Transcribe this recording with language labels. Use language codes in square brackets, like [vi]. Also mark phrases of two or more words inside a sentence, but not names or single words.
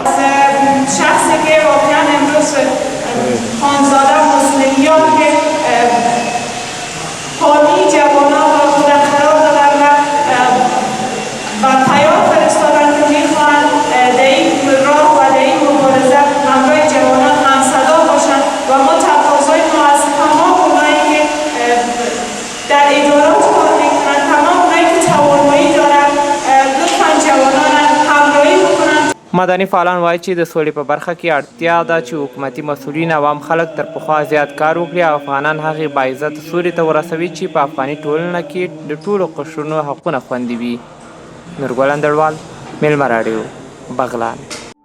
[fa] شخصی که واقعا امروز خانزاده مظلومیار که حامی جوانان را خود قرار دادن و پیام فرستادن که میخواهند در این راه و در این مبارزه همراه جوانان همصدا باشند و ما تقاضای ما از تمام اونایی که در ادارات کار میکنند، تمام اونایی که توانایی دارند، لطفا جوانان همراهی بکنند. [ps] مدني فعالان وایي چې د سولې په برخه کې اړتیا ده چې حکومتي مسؤلین عوام خلک تر پخوا زیات کار وکړي او افغانان هغې باعزته سولې ته ورسوي چې په افغاني ټولنه کې د ټولو قشرونو حقونه خوندي وي. نورګل اندړوال، میلمه راډیو، بغلان.